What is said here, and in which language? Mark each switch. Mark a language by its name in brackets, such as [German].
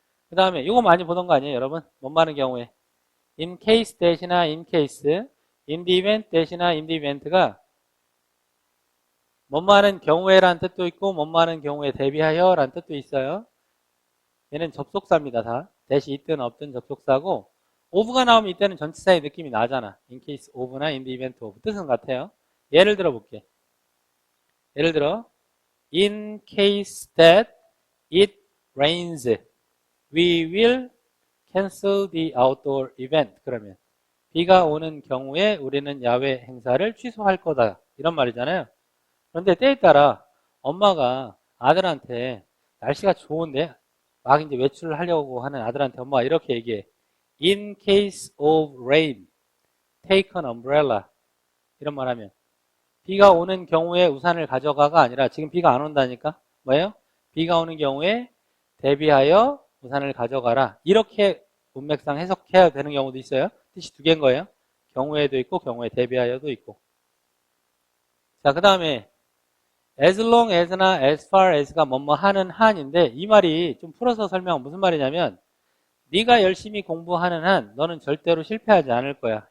[Korean] 그 다음에 이거 많이 보던 거 아니에요 여러분? 뭐뭐 하는 경우에 in case 대신이나 in case, in the event 대신이나 in the event가 뭐뭐 하는 경우에라는 뜻도 있고 뭐뭐 하는 경우에 대비하여 라는 뜻도 있어요. 얘는 접속사입니다. 다. 대시 있든 없든 접속사고 of가 나오면 이때는 전치사의 느낌이 나잖아. in case of나 in the event of 뜻은 같아요. 예를 들어 볼게. 예를 들어 [English] in case that it rains we will cancel the outdoor event. [Korean] 그러면 비가 오는 경우에 우리는 야외 행사를 취소할 거다. 이런 말이잖아요. 그런데 때에 따라 엄마가 아들한테 날씨가 좋은데 막 이제 외출을 하려고 하는 아들한테 엄마가 이렇게 얘기해. [English] In case of rain, take an umbrella. [Korean] 이런 말 하면 비가 오는 경우에 우산을 가져가가 아니라 지금 비가 안 온다니까 뭐예요? 비가 오는 경우에 대비하여 우산을 가져가라. 이렇게 문맥상 해석해야 되는 경우도 있어요. 뜻이 두 개인 거예요. 경우에도 있고 경우에 대비하여도 있고. 자, 그 다음에 as long as나 as far as가 뭐뭐 하는 한인데 이 말이 좀 풀어서 설명하면 무슨 말이냐면 네가 열심히 공부하는 한 너는 절대로 실패하지 않을 거야.